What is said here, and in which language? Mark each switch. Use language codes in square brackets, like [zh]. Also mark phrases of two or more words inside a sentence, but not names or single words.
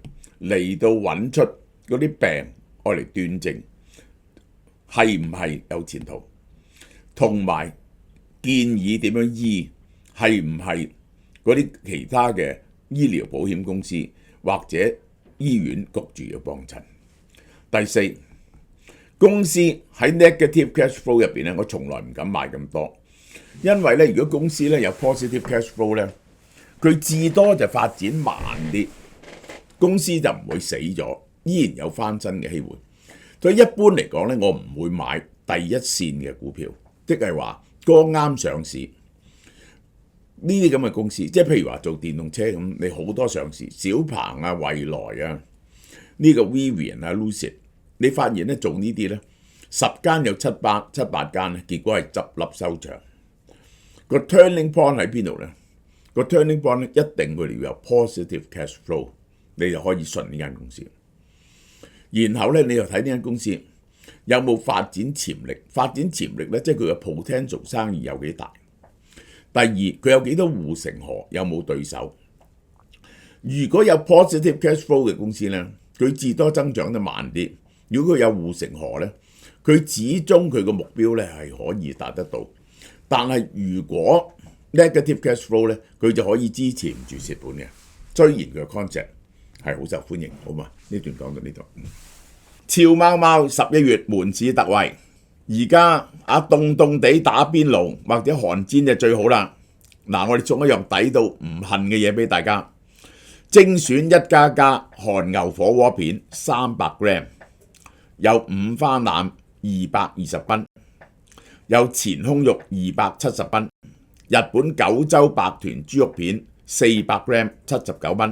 [yue] 嚟到揾出嗰啲病，愛嚟斷症係唔係有前途，同埋建議點樣醫，係唔係嗰啲其他嘅醫療保險公司或者醫院焗住要幫襯。第四，公司喺 [en] negative cash flow [yue] 入邊咧，我從來唔敢買咁多，因為咧如果公司咧有 [en] positive cash flow [yue] 咧，佢至多就發展慢啲。公司就唔會死咗，依然有翻身嘅機會。所以一般嚟講咧，我唔會買第一線嘅股票，即係話剛啱上市呢啲咁嘅公司，即係譬如話做電動車咁，你好多上市，小鵬啊、蔚來啊、呢個 Rivian 啊、Lucid， 你發現咧做呢啲咧10間有七八間咧，結果係執笠收場。個 [en] turning point [yue] 喺邊度咧？個 [en] turning point [yue] 咧一定佢哋要有 positive cash flow。你就可以信呢間公司，然後咧你又睇呢間公司有冇發展潛力。發展潛力咧，即係佢嘅 potential 生意有幾大。第二，佢有幾多護城河，有冇對手。如果有 [en] positive cash flow [yue] 嘅公司咧，佢至多增長得慢啲。如果佢有護城河咧，佢始終佢個目標咧係可以達得到。但係如果 [en] negative cash flow [yue] 咧，佢就可以支持唔住蝕本嘅。雖然佢嘅 concept係好受歡迎，好嘛？呢段講到呢度。超貓貓11月門市特惠，而家凍地打邊爐或者韓煎就最好啦。嗱，我哋送一樣抵到唔恨嘅嘢俾大家，精選1家家韓牛火鍋片300 gram， 有五花腩220賓，有前胸肉270賓，日本九州白豚豬肉片400 gram 79賓。